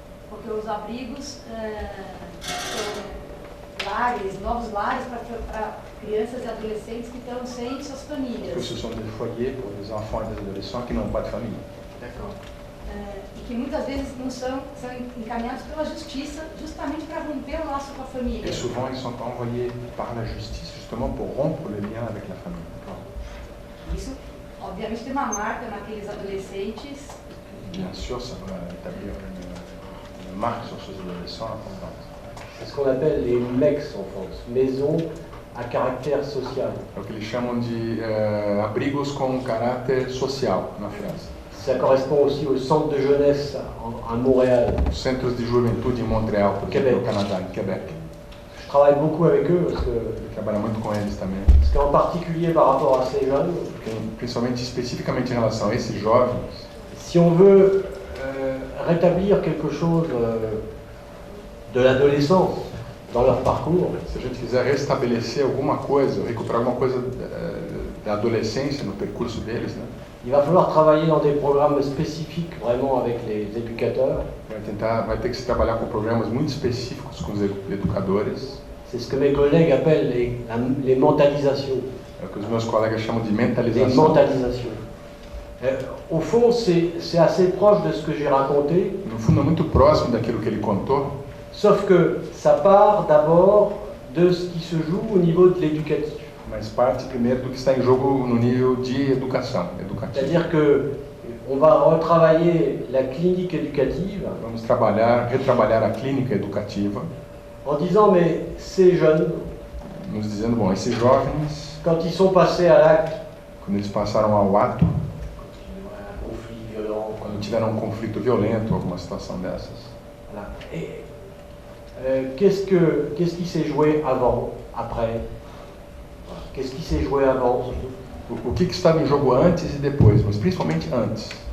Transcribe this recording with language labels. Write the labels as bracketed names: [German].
[Portuguese] Porque os abrigos são lares, novos lares para crianças e adolescentes que estão sem suas famílias. [French] Porque ce sont des foyers pour les enfants et des adolescents qui n'ont pas de famille. D'accord. [Portuguese] E que muitas vezes não são encaminhados pela justiça justamente para romper o laço com a família. [French] Et souvent ils sont envoyés par la justice justement pour rompre le lien avec la famille. [Portuguese] Isso, obviamente, tem uma marca naqueles adolescentes. [French] Bien sûr, ça va établir une marque sur ces adolescents importante. C'est ce qu'on appelle les MEX en France, maisons à caractère social. [Portuguese] É o que eles chamam de abrigos com caráter social na França. [French] Ça correspond aussi au centre de jeunesse à Montréal. [Portuguese] Os centros de juventude em Montréal, por exemplo, no Canadá, em Québec. [French] Je travaille beaucoup avec eux parce que [Portuguese] eu trabalho muito com eles também. [French] Parce qu'en particulier par rapport à ces jeunes, [Portuguese] principalmente especificamente em relação a esses jovens, [French] si on veut rétablir quelque chose de l'adolescence dans leur parcours, [Portuguese] se a gente quiser restabelecer alguma coisa, recuperar alguma coisa da adolescência no percurso deles, né? [French] Il va falloir travailler dans des programmes spécifiques vraiment avec les éducateurs. [Portuguese] Vai ter que se trabalhar com programas muito específicos com os educadores. [French] C'est ce que mes collègues appellent les mentalisations. [Portuguese] É o que os meus colegas chamam de mentalização. [French] Les mentalisations. Au fond, c'est assez proche de ce que j'ai raconté. [Portuguese] No fundo, é muito próximo daquilo que ele contou. [French] Sauf que ça part d'abord de ce qui se joue au niveau de l'éducatif. [Portuguese] Mas parte primeiro do que está em jogo no nível de educação, educativo. [French] C'est-à-dire que on va retravailler la clinique éducative. [Portuguese] Vamos retrabalhar a clínica educativa. [French] En disant mais ces jeunes, [Portuguese] nos dizendo, bom, esses jovens, [French] quand ils sont passés à l'acte, [Portuguese] quando eles passaram ao ato, [French] conflit violent, [Portuguese] quando tiveram um conflito violento, alguma situação dessas. [French] Voilà. Et qu'est-ce qui s'est joué avant, après? Qu'est-ce qui s'est joué avant? [Portuguese] O que estava em jogo antes e depois, mas principalmente antes.